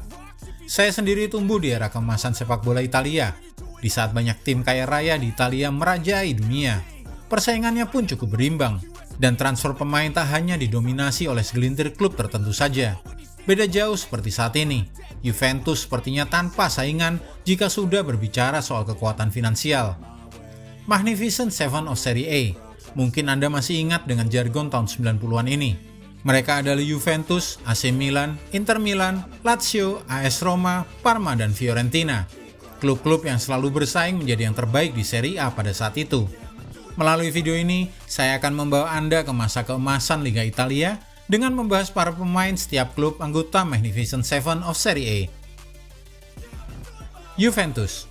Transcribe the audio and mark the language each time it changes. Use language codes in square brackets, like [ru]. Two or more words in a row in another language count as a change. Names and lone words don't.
[id] Saya sendiri tumbuh di era keemasan sepak bola Italia, di saat banyak tim kaya raya di Italia merajai dunia. Persaingannya pun cukup berimbang, dan transfer pemain tak hanya didominasi oleh segelintir klub tertentu saja. Beda jauh seperti saat ini, Juventus sepertinya tanpa saingan jika sudah berbicara soal kekuatan finansial. [en] Magnificent Seven of Serie A. [id] Mungkin Anda masih ingat dengan jargon tahun 90-an ini. Mereka adalah Juventus, AC Milan, Inter Milan, Lazio, AS Roma, Parma, dan Fiorentina. Klub-klub yang selalu bersaing menjadi yang terbaik di Serie A pada saat itu. Melalui video ini, saya akan membawa Anda ke masa keemasan Liga Italia dengan membahas para pemain setiap klub anggota [en] Magnificent Seven of Serie A. [id] Juventus.